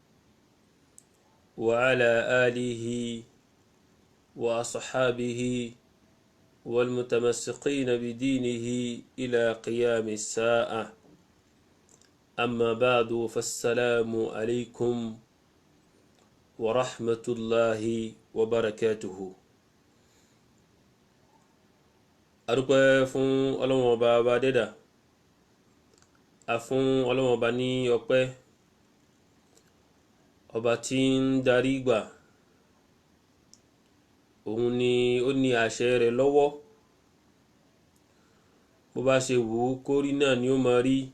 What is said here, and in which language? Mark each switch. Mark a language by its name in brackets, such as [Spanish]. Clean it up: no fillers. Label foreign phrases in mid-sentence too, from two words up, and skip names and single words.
[Arabic] وعلى آله وأصحابه والمتمسقين بدينه إلى قيام الساعة أما بعد فالسلام عليكم ورحمة الله وبركاته. [Yoruba] adúpẹ́ fún Ọlọ́run ọba dẹ́dà, a fún Ọlọ́run ọba ní ọpẹ́, ọba tí ń darí gbà, òun ni ó ní àṣẹ rẹ̀ lọ́wọ́, bó bá ṣe wù ú kó rí náà ni ó máa rí.